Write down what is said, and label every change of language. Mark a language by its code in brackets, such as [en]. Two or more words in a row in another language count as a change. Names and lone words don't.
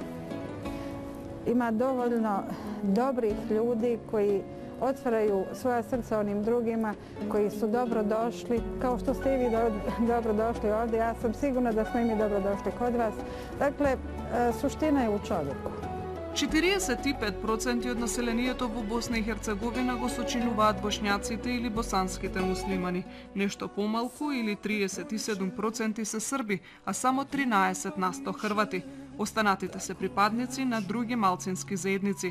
[bs] Ima dovoljno dobrih ljudi koji otvaraju svoja srca onim drugima koji su dobro došli, kao što ste i vi dobro došli ovdje. Ja sam sigurna da smo i mi dobro došli kod vas. Dakle, suština je u čovjeku. [mk] 45% од населението во Босна и Херцеговина го сочинуваат бошњаците или босанските муслимани. Нешто помалку или 37% се срби, а само 13% хрвати. Останатите се припадници на други малцински заедници.